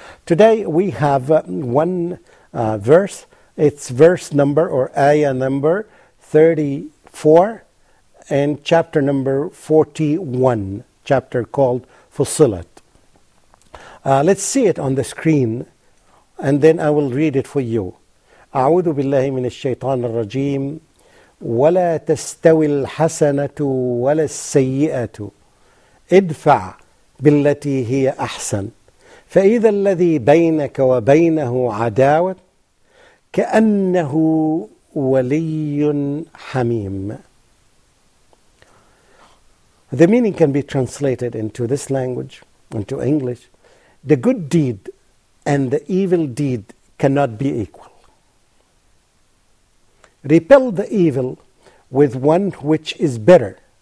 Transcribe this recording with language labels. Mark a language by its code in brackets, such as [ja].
[en] Today we have one verse. It's verse number or ayah number 34 and chapter number 41, chapter called Fussilat. Let's see it on the screen and then I will read it for you. [ar] أعوذ بالله من الشيطان الرجيم ولا تستوي الحسنة ولا السيئة ادفع بالتي هي أحسن فإذا الذي بينك وبينه عداوة كأنه ولي حميم. [en] The meaning can be translated into this language, into English. The good deed and the evil deed cannot be equal. Repel the evil with one which is better.